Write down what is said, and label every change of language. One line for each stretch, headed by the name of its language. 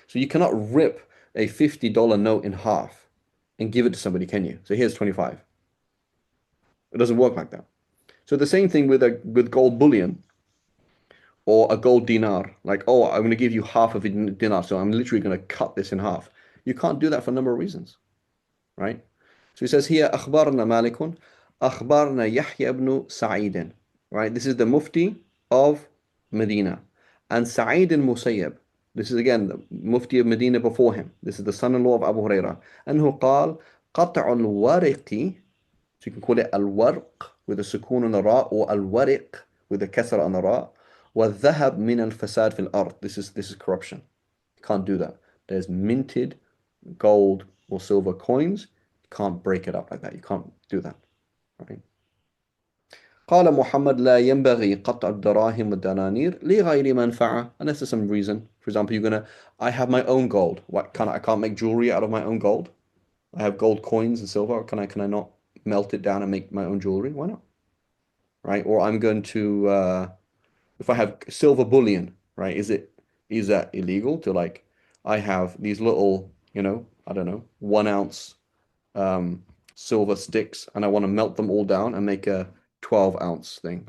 English: So you cannot rip a $50 note in half and give it to somebody, can you? So here's 25. It doesn't work like that. So the same thing with gold bullion or a gold dinar. Like, oh, I'm going to give you half of a dinar, so I'm literally going to cut this in half. You can't do that for a number of reasons, right? So he says here,
Arabic: أخبرنا مالك أخبرنا يحيى بن سعيد.
English: Right? This is the Mufti of Medina. And Sa'id al-Musayyab. This is again the Mufti of Medina before him. This is the son-in-law of Abu Hurairah.
Arabic: أنه قال قطع الورق.
English: So you can call it al-warq with a sukoon on the ra or al-wariq with a kasra on the ra.
Arabic: وَالذهب من الفساد في الأرض.
English: This is corruption. You can't do that. There's minted gold or silver coins. You can't break it up like that. You can't do that. Right?
Arabic: قال محمد لا ينبغي قطع الدراهم والدنانير لغير منفعة
English: unless there's some reason. For example, I have my own gold. What I can't make jewelry out of my own gold. I have gold coins and silver. Can I not melt it down and make my own jewelry? Why not? Right? Or I'm going to if I have silver bullion, right? Is that illegal to like I have these little, I don't know, 1 ounce silver sticks and I want to melt them all down and make a 12-ounce thing.